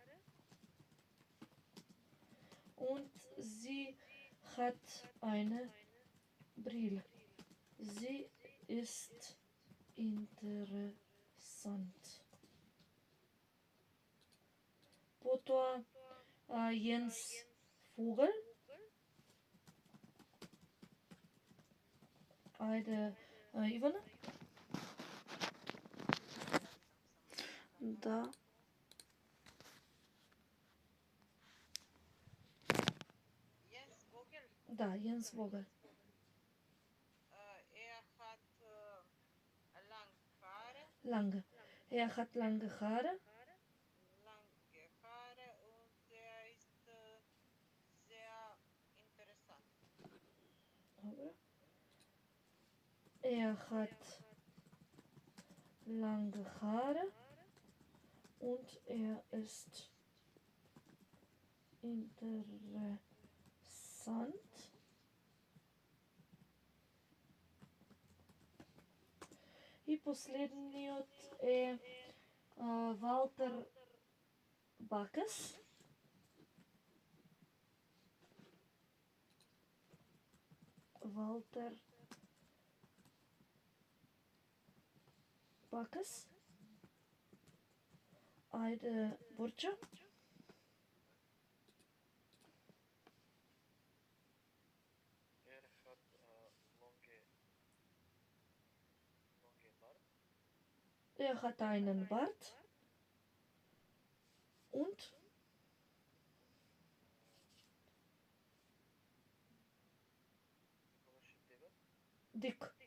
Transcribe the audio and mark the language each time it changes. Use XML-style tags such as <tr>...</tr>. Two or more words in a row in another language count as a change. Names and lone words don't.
<de>Und sie hat eine Brille. Sie ist interessant.</de> <mk>Потоа Jens Vogel. Ајде, Ивана. Да. Jens Vogel. Да, Jens Vogel.</mk> <de>Lange Haare. Lange. Er hat lange Haare. Lange Haare und er ist sehr interessant.</de> <mk>Добре.</mk> <de>Er hat lange Haare und er ist interessant.</de> <mk>И И последниот е Валтер Бакас. Валтер Бакас. Ајде, Борча.</mk> <de>Hat Longe Bart. Hat einen Bart. Und dick.</de>